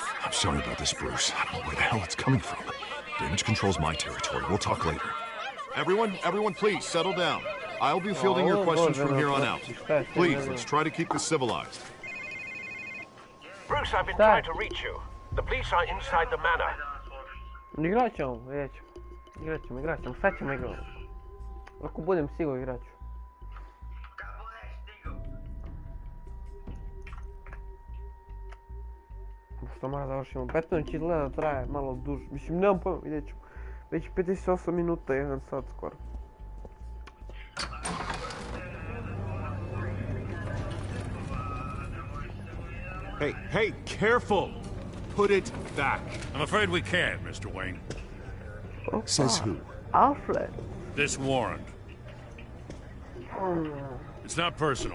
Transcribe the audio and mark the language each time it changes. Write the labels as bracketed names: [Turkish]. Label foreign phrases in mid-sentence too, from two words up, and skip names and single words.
[English] I'm sorry about this, Bruce. I don't know where the hell it's coming from. Damage control's my territory. We'll talk later. Everyone, please, settle down. I'll be fielding your questions from here on out. Please, let's try to keep this civilized. Bruce, I've been trying to reach you. The police are inside the manor. [Croatian] Igrat ćemo, sad ćemo igrat. Ako budem siguran, igrat ću. Što mora završimo, 15 izgleda traje malo duže, mislim nemam pojma, vidjet ćemo. Već 58 minuta, 1 sat skoro. [English] Hey, careful! Put it back. I'm afraid we can't, Mr. Wayne. Says who? Alfred. This warrant. It's not personal.